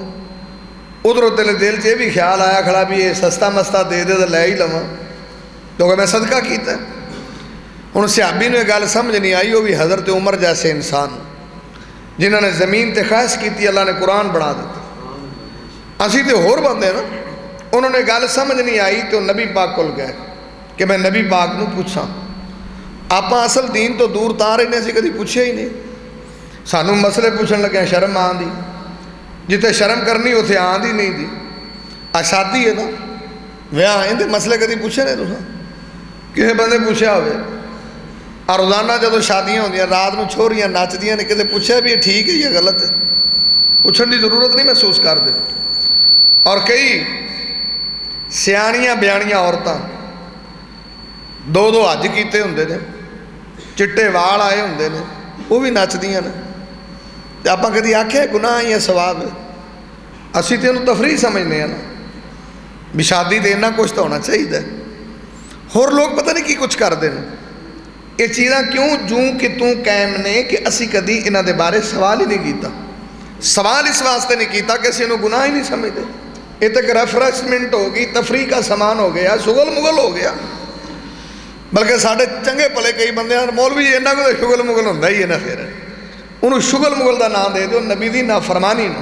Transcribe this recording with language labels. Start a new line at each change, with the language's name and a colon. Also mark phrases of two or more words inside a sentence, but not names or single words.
Punjabi: ادھر تیرے دل چ بھی خیال آیا کھڑا بھی یہ سستا مستا دے دے تو لے ہی لواں کیونکہ میں صدقہ کیتا ہے۔ ہن صحابی نے گل سمجھ نہیں آئی، وہ بھی حضرت عمر جیسے انسان جنہوں نے زمین تے خواہش کیتی، اللہ نے قرآن بنا دیتا۔ اسی تے ہور بندے نا، انہوں نے گل سمجھ نہیں آئی تو نبی پاک کول گئے کہ میں نبی پاک نو پوچھاں۔ آپاں اصل دین تو دور تار انہیں سے کدی پوچھے ہی نہیں، سانوں مسئلے پوچھن لگے شرم آن دی، جتے شرم کرنی اتھے آن دی نہیں دی۔ شادی ہے نا ویاہ اندے مسئلے کدی پوچھے نہیں تساں، کسے بندے پوچھا ہوئے؟ اور روزانہ جدو شادیاں ہوندیاں رات نو چھوڑیاں نچدیاں نے، کدے پوچھا بھی یہ ٹھیک ہے یا غلط ہے؟ پوچھن دی ضرورت نہیں محسوس کر دے۔ اور کئی سیانیاں بیانیاں عورتاں دو حج کیتے ہوندے نے، چٹے وال آئے ہوندے نے، وہ بھی نچدیاں نے، تے آپاں کدی آکھیا گناہ یا ثواب ہے؟ اسی تے انہوں تفریح سمجھنے ہیں نا بھی شادی تے اتنا کچھ تو ہونا چاہیے۔ اور لوگ پتہ نہیں کی کچھ کر دیں، یہ چیزاں کیوں جوں کہ توں قائم نے کہ اسی کدی انہاں دے بارے سوال ہی نہیں کیتا۔ سوال اس واسطے نہیں کیتا کہ اسی انہوں گناہ ہی نہیں سمجھتے، یہ تک ریفریشمنٹ ہو گئی، تفریح کا سامان ہو گیا، شغل مغل ہو گیا۔ بلکہ ساڑھے چنگے پلے کئی بندے ہیں مولوی انہاں کو شغل مغل ہوندہ ہی ہے نا، پھر انہوں شغل مغل دا نام دے دو نبی دی نافرمانی نو۔